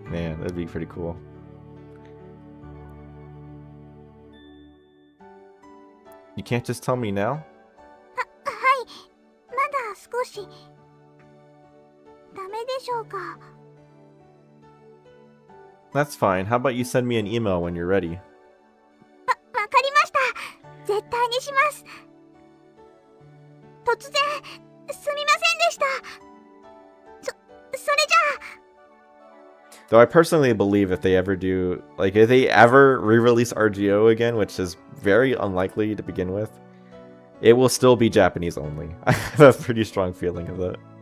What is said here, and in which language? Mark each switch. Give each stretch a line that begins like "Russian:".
English: Man, that'd be pretty cool. You can't just tell me now?
Japanese: はいまだ少しダメでしょうか
English: That's fine. How about you send me an email when you're ready?
Japanese: わかりました絶対にします突然すみませんでしたそれじゃあ
English: Though I personally believe if they ever do, like, if they ever re-release RGO again, which is very unlikely to begin with, it will still be Japanese only. I have a pretty strong feeling of that.